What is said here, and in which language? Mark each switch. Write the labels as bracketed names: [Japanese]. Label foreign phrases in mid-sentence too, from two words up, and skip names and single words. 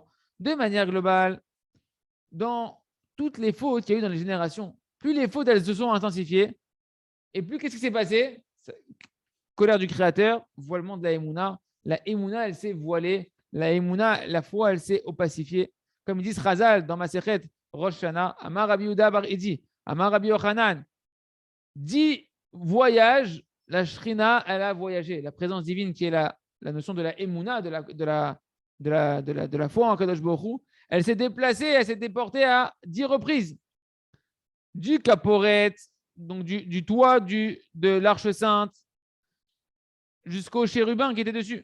[French] De manière globale, dans toutes les fautes qu'il y a eu dans les générations, plus les fautes, elles se sont intensifiées, et plus qu'est-ce qui s'est passé? Colère du Créateur, voilement de la Emouna. La Emouna, elle s'est voilée. La Emouna, la foi, elle s'est opacifiée. Comme ils disent Chazal dans Masechet Rosh Hashanah, [Hebrew] אמר רבי יהודה בר אדי אמר רבי יוחנן, [French] 10 voyages, la Shrina, elle a voyagé. La présence divine qui est la notion de la Emouna, de la foi en [Hebrew] קדוש ברוך הוא, [French] elle s'est déplacée, elle s'est déportée à 10 reprises. Du Kaporet, donc du toit de l'Arche Sainte, jusqu'au chérubin qui était dessus.